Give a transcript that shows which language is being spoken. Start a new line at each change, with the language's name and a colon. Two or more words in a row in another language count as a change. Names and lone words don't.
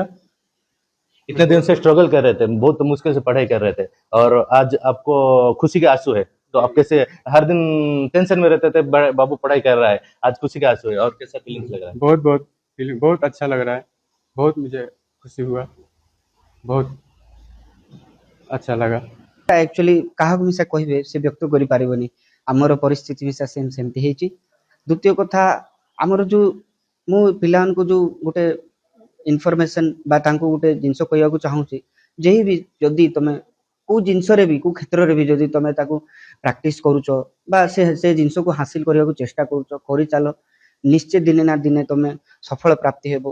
Hindi: इतने दिन से स्ट्रगल कर रहे थे, बहुत मुश्किल से पढ़ाई कर रहे थे, और आज आपको खुशी के आंसू है। तो आप कैसे, हर दिन टेंशन में रहते थे बाबू पढ़ाई कर रहा है, आज खुशी के आंसू है, और कैसा फीलिंग्स लग रहा है? बहुत बहुत फीलिंग बहुत अच्छा लग रहा है, बहुत मुझे खुशी हुआ, बहुत अच्छा लगा।
Odia: एक्चुअली କାହାକୁ ମିଶା କହିବେ ସେ ବ୍ୟକ୍ତ କରିପାରିବନି। ଆମର ପରିସ୍ଥିତି ମିଶା ସେମିତି ହେଇଛି। ଦ୍ୱିତୀୟ କଥା, ଆମର ଯୋଉ ମୁଁ ପିଲାମାନଙ୍କୁ ଯୋଉ ଗୋଟେ ଇନଫର୍ମେସନ ବା ତାଙ୍କୁ ଗୋଟେ ଜିନିଷ କହିବାକୁ ଚାହୁଁଛି, ଯେହି ବି ଯଦି ତମେ କୋଉ ଜିନିଷରେ ବି କୋଉ କ୍ଷେତ୍ରରେ ବି ଯଦି ତମେ ତାକୁ ପ୍ରାକ୍ଟିସ କରୁଛ ବା ସେ ଜିନିଷକୁ ହାସିଲ କରିବାକୁ ଚେଷ୍ଟା କରୁଛ, କରିଚାଲ, ନିଶ୍ଚୟ ଦିନେ ନା ଦିନେ ତମେ ସଫଳ ପ୍ରାପ୍ତି ହେବ।